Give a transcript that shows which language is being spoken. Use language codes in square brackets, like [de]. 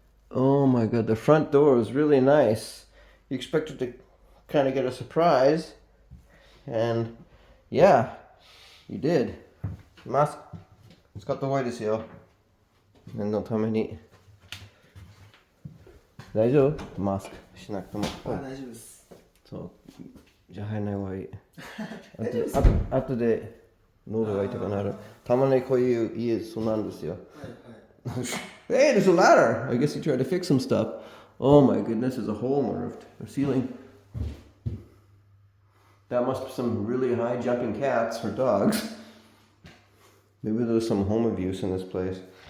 [en] Oh my god, the front door was really nice. You expected to kind of get a surprise. And yeah, you did. [ja] マスク使った方がいいですよ。念のために。大丈夫？マスクしなくても。大丈夫です。そう。じゃあ入らない方がいい。あとで喉が痛くなる。たまにこういう家そうなんですよ。 [en] Hey, there's a ladder. I guess he tried to fix some stuff. Oh my goodness, there's a hole in the roof or ceiling. That must be some really high jumping cats or dogs. Maybe there's some home abuse in this place.